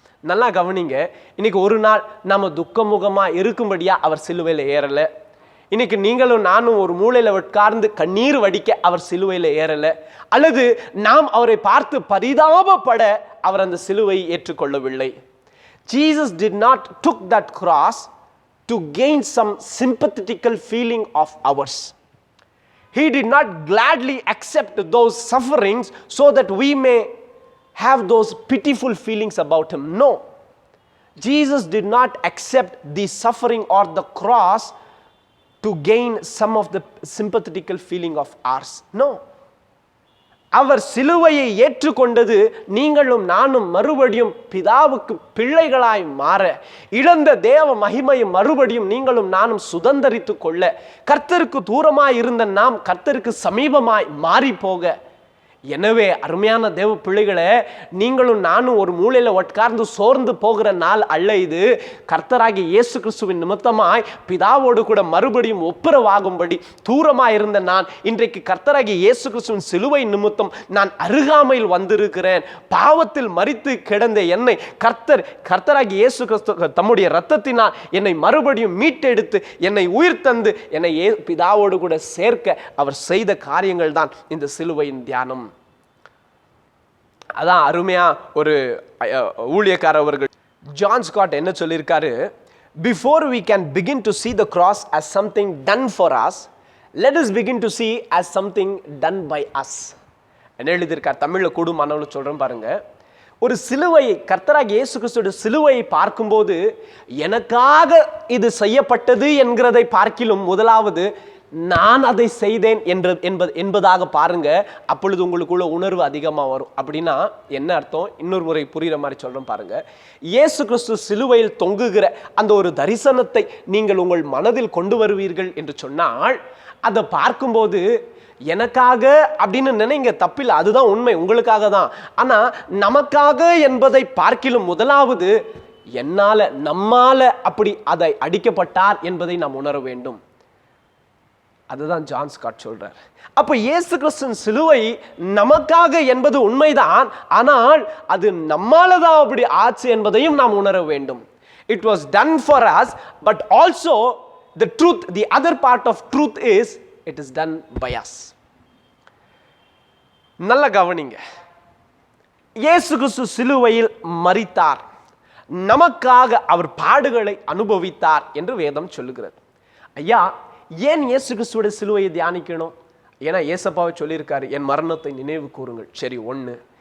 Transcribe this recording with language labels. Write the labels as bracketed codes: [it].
[ta] நல்லா கவனிங்க, இன்னைக்கு ஒரு நாள் நம்ம துக்கமுகமா இருக்கும்படியா அவர் சிலுவையில் ஏறல. இன்னைக்கு நீங்களும் நானும் ஒரு மூலையில உட்கார்ந்து கண்ணீர் வடிக்க அவர் சிலுவையில் ஏறல. அல்லது நாம் அவரை பார்த்து பரிதாபப்பட அவர் அந்த சிலுவையை ஏற்றுக்கொள்ளவில்லை. [en] Jesus did not took that cross to gain some sympathetical feeling of ours. He did not gladly accept those sufferings so that we may have those pitiful feelings about him. No. Jesus did not accept the suffering or the cross to gain some of the sympathetical feeling of ours. No. [ta] அவர் சிலுவையை ஏற்றுக்கொண்டது நீங்களும் நானும் மறுபடியும் பிதாவுக்கு பிள்ளைகளாய் மாற, இழந்த தேவ மகிமையை மறுபடியும் நீங்களும் நானும் சுதந்தரித்து கொள்ள, கர்த்தருக்கு தூரமாய் இருந்த நாம் கர்த்தருக்கு சமீபமாய் மாறி போக. எனவே அருமையான தேவ பிள்ளைகளே, நீங்களும் நானும் ஒரு மூலையில உட்கார்ந்து சோர்ந்து போகிற நாள் அல்ல இது. கர்த்தராகி இயேசு கிறிஸ்துவின் நிமித்தமாய் பிதாவோடு கூட மறுபடியும் ஒப்புரவாகும்படி தூரமாய் இருந்த நான் இன்றைக்கு கர்த்தராகி இயேசு கிறிஸ்துவின் சிலுவை நிமித்தம் நான் அருகாமையில் வந்திருக்கிறேன். பாவத்தில் மரித்து கிடந்த என்னை கர்த்தராகி இயேசு கிறிஸ்து தம்முடைய இரத்தத்தினால் என்னை மறுபடியும் மீட்டெடுத்து என்னை உயிர் தந்து என்னை பிதாவோடு கூட சேர்க்க அவர் செய்த காரியங்கள் தான் இந்த சிலுவையின் தியானம். அதான் அருமையா ஒரு ஊழியக்காரர் அவர்கள் ஜான் ஸ்காட் என்ன சொல்லியிருக்காரு, [en] before we can begin to see the cross as something done for us, let us begin to see as something done by us. [ta] என்ன எழுதியிருக்கார், தமிழ்ல கூடுமானவளு சொல்றேன் பாருங்க. ஒரு சிலுவையை, கர்த்தராகிய இயேசு கிறிஸ்துவின் சிலுவையை பார்க்கும்போது எனக்காக இது செய்யப்பட்டது என்கிறதை பார்க்கிலும் முதலாவது நான் அதை செய்தேன் என்பதாக பாருங்க. அப்பொழுது உங்களுக்குள்ள உணர்வு அதிகமாக வரும். அப்படின்னா என்ன அர்த்தம், இன்னொரு முறை புரிகிற மாதிரி சொல்றேன் பாருங்க. இயேசு கிறிஸ்து சிலுவையில் தொங்குகிற அந்த ஒரு தரிசனத்தை நீங்கள் உங்கள் மனதில் கொண்டு வருவீர்கள் என்று சொன்னால், அதை பார்க்கும்போது எனக்காக அப்படின்னு நினைங்க, தப்பில்லை, அதுதான் உண்மை, உங்களுக்காக தான். ஆனா நமக்காக என்பதை பார்க்கிலும் முதலாவது என்னால நம்மால அப்படி அதை அடிக்கப்பட்டார் என்பதை நாம் உணர வேண்டும். அதுதான் ஜான் ஸ்காட் சொல்றார். அப்ப இயேசு கிறிஸ்துவின் சிலுவை நமக்காக என்பது உண்மைதான், ஆனால் அது நம்மாலதான் அப்படி ஆச்சு என்பதையும் நாம் உணர வேண்டும். [en] It was done for us, but also the truth, the other part of truth is it is done by us. [ta] நல்ல கவனிங்க, இயேசு கிறிஸ்து சிலுவையில் மரித்தார், நமக்காக அவர் பாடுகளை அனுபவித்தார் என்று வேதம் சொல்லுகிறது. ஐயா, ஏன் இயேசு கிறிஸ்துவோட சிலுவையை தியானிக்கணும்? ஏன்னா ஏசப்பாவை சொல்லியிருக்காரு, என் மரணத்தை நினைவு கூறுங்கள். சரி, ஒன்று.